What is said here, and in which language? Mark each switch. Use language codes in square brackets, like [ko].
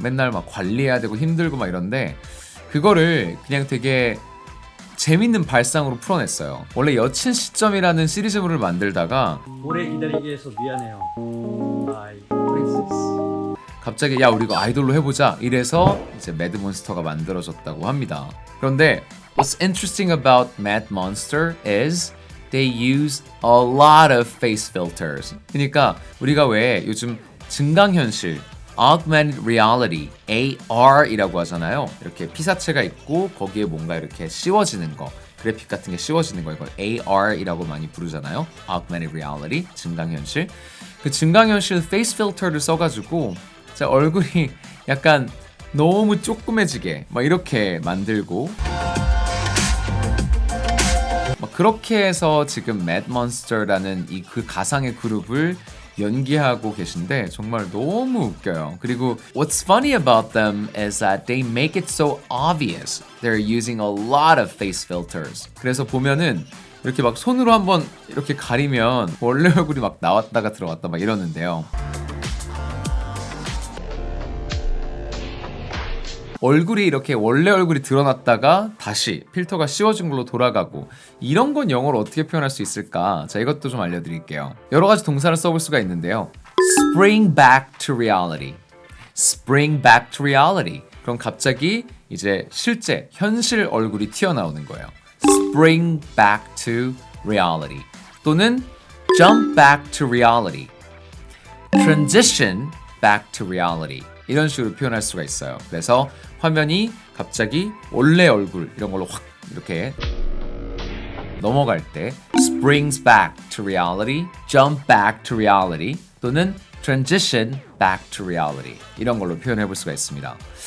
[ko] 맨날 막 관리해야 되고 힘들고 막 이런데 그거를 그냥 되게 재밌는 발상으로 풀어냈어요. 원래 여친 시점이라는 시리즈물을 만들다가 오래 기다리게 해서 미안해요. [en] My princess. [ko] 갑자기 야 우리 이거 아이돌로 해보자 이래서 이제 매드몬스터가 만들어졌다고 합니다. [en] 그런데 What's interesting about Mad Monster is they use a lot of face filters. [ko] 그러니까 우리가 왜 요즘 증강현실 Augmented Reality, AR이라고 하잖아요. 이렇게 피사체가 있고 거기에 뭔가 이렇게 씌워지는 거, 그래픽 같은 게 씌워지는 거, 이걸 AR이라고 많이 부르잖아요. [en] Augmented Reality, 증강현실. [ko] 그 증강현실 페이스 필터를 써가지고 제 얼굴이 약간 너무 쪼끄매지게 막 이렇게 만들고 막 그렇게 해서 지금 Mad Monster라는 이 그 가상의 그룹을 연기하고 계신데 정말 너무 웃겨요. [en] 그리고 what's funny about them is that they make it so obvious. They're using a lot of face filters. [ko] 그래서 보면은 이렇게 막 손으로 한번 이렇게 가리면 원래 얼굴이 막 나왔다가 들어갔다 막 이러는데요. 얼굴이 이렇게 원래 얼굴이 드러났다가 다시 필터가 씌워진 걸로 돌아가고 이런 건 영어로 어떻게 표현할 수 있을까? 자, 이것도 좀 알려드릴게요. 여러 가지 동사를 써볼 수가 있는데요. [en] Spring back to reality. Spring back to reality. [ko] 그럼 갑자기 이제 실제 현실 얼굴이 튀어나오는 거예요. [en] Spring back to reality. 또는 jump back to reality. Transition back to reality. [ko] 이런 식으로 표현할 수가 있어요. 그래서 화면이 갑자기 원래 얼굴 이런 걸로 확 이렇게 넘어갈 때 [en] springs back to reality, [ko] jump back to reality 또는 [en] transition back to reality [ko] 이런 걸로 표현해 볼 수가 있습니다.